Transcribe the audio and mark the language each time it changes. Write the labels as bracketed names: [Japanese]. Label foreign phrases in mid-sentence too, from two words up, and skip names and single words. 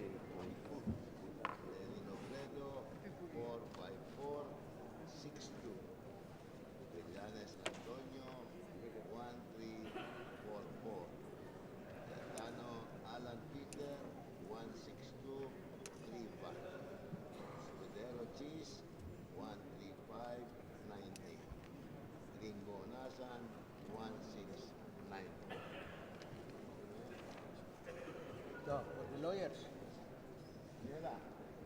[English] Lenny Robredo, 45462. Trillanes Antonio, 1344. Cayetano Alan Peter, 16235. Escudero Cheese, 13590. Gringo Nasan, 169. So, for the lawyers. Yela.